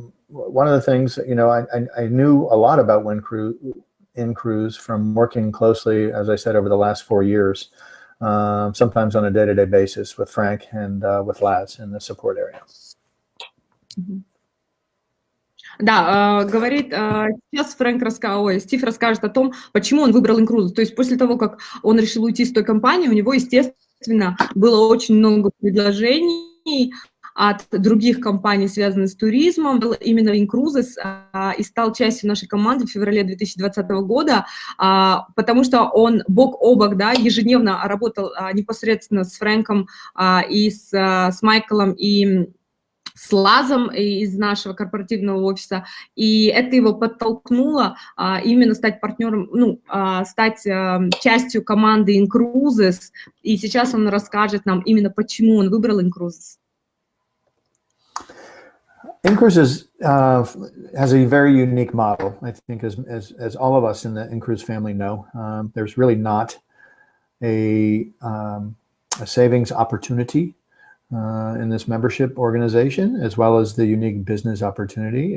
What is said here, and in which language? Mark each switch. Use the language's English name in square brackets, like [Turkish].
[English] One of the things, I knew a lot about INCRUISES from working closely, as I said, over the last 4 years, sometimes on a day-to-day basis with Frank and with Laz in the support area. [Russian] Да, говорит, сейчас Стив расскажет о том, почему он выбрал INCRUISES. То есть после того, как он решил уйти с той компании, у него, естественно, было очень много предложений от других компаний, связанных с туризмом. Был именно INCRUISES и стал частью нашей команды в феврале 2020 года, потому что он бок о бок, да, ежедневно работал непосредственно с Фрэнком и с Майклом и с Лазом из нашего корпоративного офиса, и это его подтолкнуло именно стать партнером, стать частью команды INCRUISES, и сейчас он расскажет нам именно, почему он выбрал INCRUISES. [English] INCRUISES has a very unique model, I think, as all of us in the INCRUISES family know. There's really not a savings opportunity in this membership organization, as well as the unique business opportunity.